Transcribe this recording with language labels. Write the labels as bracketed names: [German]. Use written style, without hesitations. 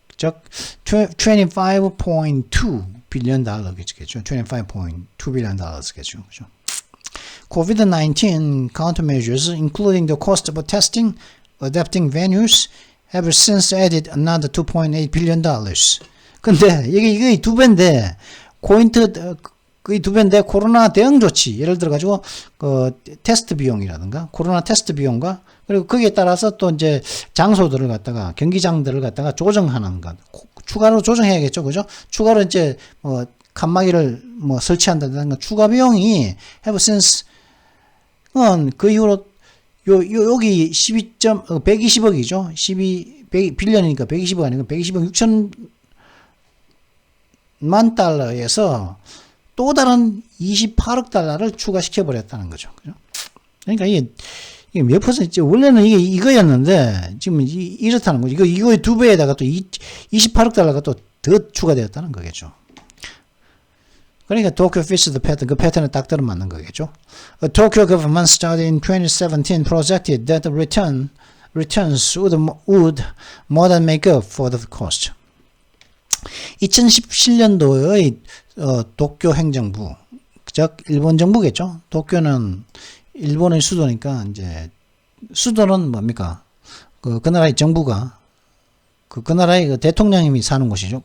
[Korean] 즉, [English] $25.2 billion [Korean] 겠죠. [English] $25.2 billion [Korean] 겠죠, 그죠? [English] COVID-19 countermeasures, including the cost of testing, adapting venues, have since added another $2.8 billion. [Korean] 근데 이게 2배인데, 거의 2배인데 코로나 대응 조치, 예를 들어 가지고 테스트 비용이라든가 코로나 테스트 비용과 그리고 거기에 따라서 또 이제 장소들을 갖다가 경기장들을 갖다가 조정하는 것, 추가로 조정해야겠죠, 그죠? 추가로 이제 칸막이를 설치한다든가 추가 비용이 [English] have since [Korean] 그 이후로 여기 120억이죠. 100빌리언이니까 120억 아니고 120억 6천만 달러에서 또 다른 28억 달러를 추가시켜 버렸다는 거죠. 그죠? 그러니까 이게 몇 퍼센트, 원래는 이게 이거였는데, 지금 이렇다는 거죠. 이거의 2배에다가 또 28억 달러가 또 더 추가되었다는 거겠죠. 그러니까 [English] Tokyo fits the pattern, [Korean] 그 패턴에 딱 들어맞는 거겠죠. [English] A Tokyo government study in 2017 projected that the returns would more than make up for the cost. [Korean] 2017년도의 도쿄 행정부, 즉 일본 정부겠죠. 도쿄는 일본의 수도니까 이제 수도는 뭡니까? 그 나라의 정부가 그 나라의 그 대통령님이 사는 곳이죠.